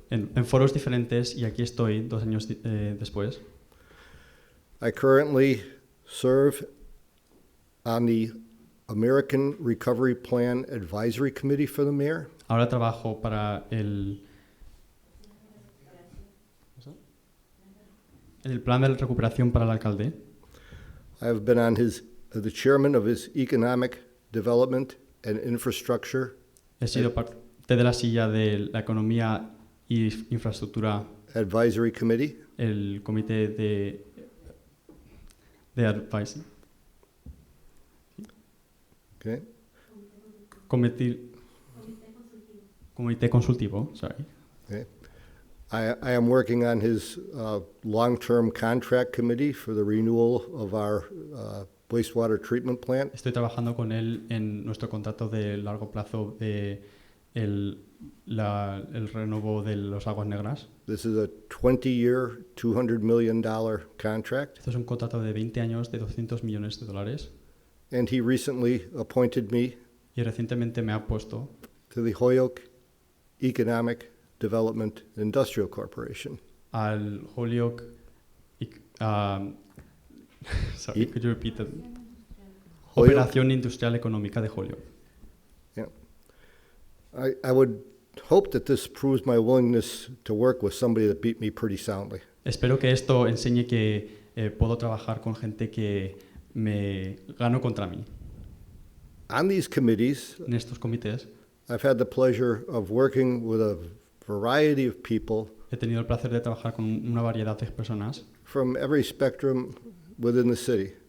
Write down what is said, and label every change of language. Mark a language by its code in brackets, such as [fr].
[es] en foros diferentes, y aquí estoy 2 años después. [en] I currently serve on the American Recovery Plan Advisory Committee for the mayor. [es] Ahora trabajo para el plan de recuperación para el alcalde. [en] I have been on the chairman of his Economic Development and Infrastructure [es] He sido parte de la silla de la economía y infraestructura, [en] Advisory Committee. [es] el comité de advice, [en] Okay. [es] comité consultivo, sorry. [en] Okay. I am working on his long-term contract committee for the renewal of our wastewater treatment plant. [es] Estoy trabajando con él en nuestro contrato de largo plazo de el renovo de las aguas negras. [en] This is a 20-year, $200 million contract. [es] Esto es un contrato de 20 años de $200 millones. [en] And he recently appointed me [es] Y recientemente me ha puesto [en] to the Holyoke Economic Development Industrial Corporation. [es] al Holyoke. [en] Sorry, could you repeat that? Holyoke. [es] Operación Industrial Económica de Holyoke. [en] Yeah. I would hope that this proves my willingness to work with somebody that beat me pretty soundly. [es] Espero que esto enseñe que puedo trabajar con gente que me gano contra mí. [en] On these committees, [es] En estos comités [en] I've had the pleasure of working with a variety of people [es] he tenido el placer de trabajar con una variedad de personas [en] from every spectrum within the city,